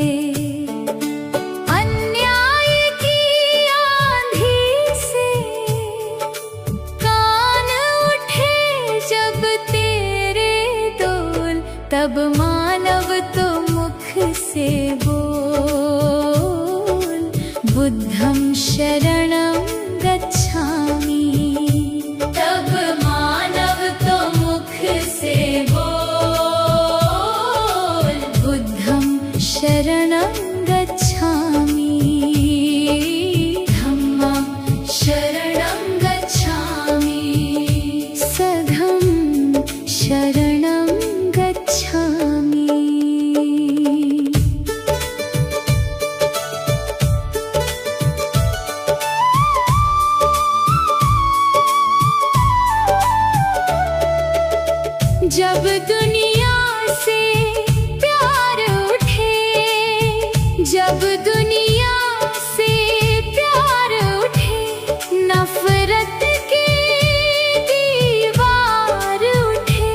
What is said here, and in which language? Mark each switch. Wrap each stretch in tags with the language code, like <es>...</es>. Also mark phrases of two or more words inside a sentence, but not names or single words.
<hi>तब मानव तो मुख से बोल,</hi> <pi>बुद्धं शरणं गच्छामि।</pi> <hi>तब मानव तो मुख से बोल,</hi> <pi>बुद्धं शरणं गच्छामि। धम्मं शरणं गच्छामि, संघं शरणं गच्छामि।</pi> <hi>जब दुनिया से प्यार उठे, जब दुनिया से प्यार उठे, नफरत की दीवार उठे।</hi>